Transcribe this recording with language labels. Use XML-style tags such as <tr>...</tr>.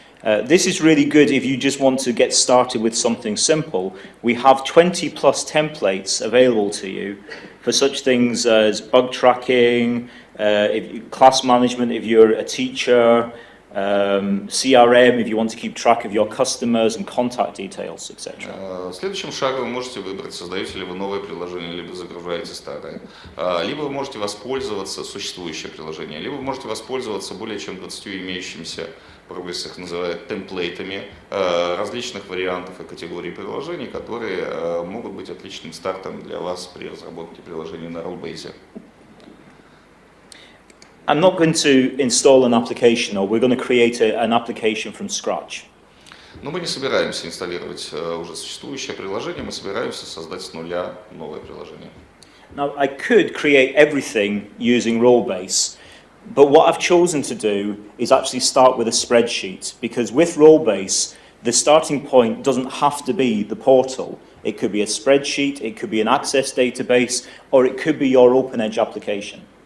<en>This is really good if you just want to get started with something simple. We have 20 plus templates available to you for such things as bug tracking, class management if you're a teacher, CRM if you want to keep track of your customers and contact details, etc.</en> <ru>Следующим шагом вы можете выбрать, создаете ли вы новое приложение, либо загружаете старое. Либо вы можете воспользоваться существующим приложением, либо вы можете воспользоваться более чем 20 имеющимися, Progress их называют темплейтами, различных вариантов и категорий приложений, которые могут быть отличным стартом для вас при разработке приложений на Rollbase.</ru> <en>I'm not going to install an application, or we're going to create an application from scratch.</en> <ru>Но мы не собираемся инсталлировать уже существующее приложение, мы собираемся создать с нуля новое приложение.</ru> <en>Now, I could create everything using Rollbase, but what I've chosen to do is actually start with a spreadsheet, because with Rollbase, the starting point doesn't have to be the portal. It could be a spreadsheet, it could be an access database, or it could be your OpenEdge application.</en>